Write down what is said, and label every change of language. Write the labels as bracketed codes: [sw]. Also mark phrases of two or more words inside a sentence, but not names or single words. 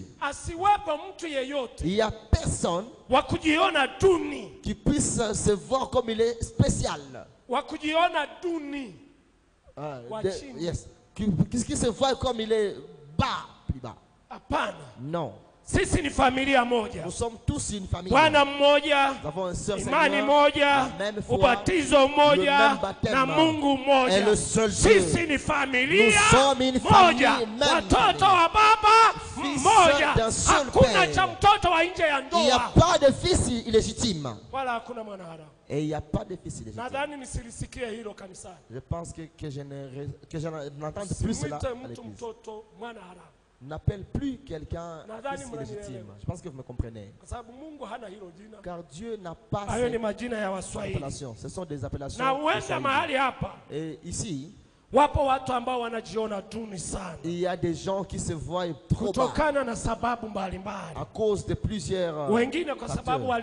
[fr] Il n'y a personne qui puisse se voir comme il est spécial. Yes. Qui se voit comme il est bas, plus bas. Non. [sw] Sisi ni familia moja. [fr] Nous sommes tous une famille. [sw] Bwana mmoja, imani moja, ubatizo mmoja na Mungu mmoja. Sisi ni familia moja. Watoto wa baba mmoja. Hakuna cha mtoto wa nje ya ndoa. [fr] Il n'y a pas de fils illégitime. [sw] Wala hakuna mwana haramu. [fr] Et il n'y a pas de fils illégitime. [sw] Nadhani nisilisikie hilo kanisani. [fr] Je pense que je n'entends plus cela à l'église. N'appelle plus quelqu'un fils illégitime. Je pense que vous me comprenez. Car Dieu n'a pas ces appellations. Ce sont des appellations. Et ici, il y a des gens qui se voient trop bas à cause de plusieurs facteurs.